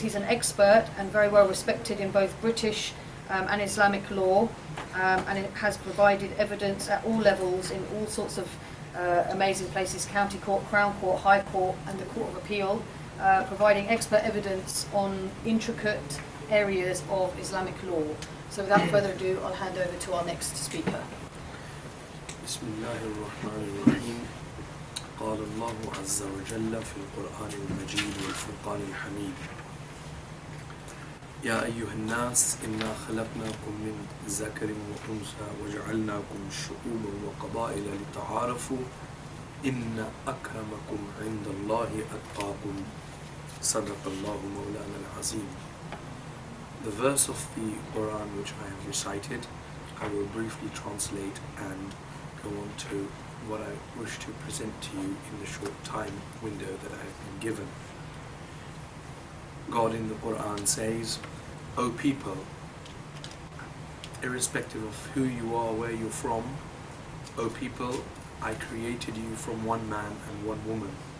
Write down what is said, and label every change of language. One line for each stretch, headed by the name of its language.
English: He's an expert and very well respected in both British and Islamic law, and it has provided evidence at all levels in all sorts of amazing places: County Court, Crown Court, High Court and the Court of Appeal, providing expert evidence on intricate areas of Islamic law. So without further ado, I'll hand over to our next speaker.
Arabic: بسم الله الرحمن الرحيم. قال الله عز وجل في القرآن المجيد والفرقان الحميد: يا أيها الناس إنا خلقناكم من ذكر وأنثى وجعلناكم شعوبا وقبائل لتعارفوا إن أكرمكم عند الله أتقاكم صدق الله مولانا العظيم.
English: The verse of the Quran which I have recited, I will briefly translate and go on to what I wish to present to you in the short time window that I have been given. God in the Quran says, O people, irrespective of who you are, where you're from, O people, I created you from one man and one woman.